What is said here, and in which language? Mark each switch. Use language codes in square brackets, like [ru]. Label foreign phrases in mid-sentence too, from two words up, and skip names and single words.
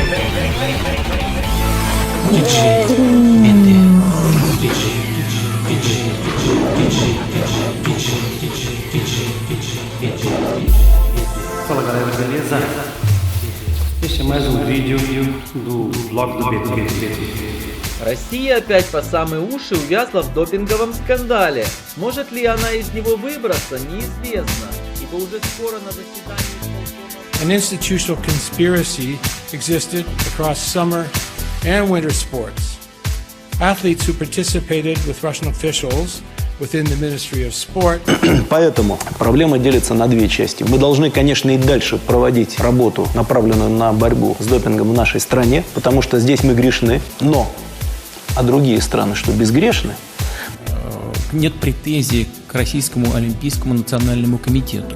[pt] Fala galera, beleza? Este é mais um vídeo do blog do BT. [ru] Россия опять по самые уши увязла в допинговом скандале. Сможет ли она из него выбраться, неизвестно, ибо уже скоро на заседании [en] An institutional conspiracy existed across summer and winter sports. Athletes who participated with Russian officials within the Ministry of Sport. [ru] Поэтому проблема делится на две части. Мы должны, конечно, и дальше проводить работу, направленную на борьбу с допингом в нашей стране, потому что здесь мы грешны, но а другие страны, что безгрешны? Нет претензий к Российскому олимпийскому национальному комитету.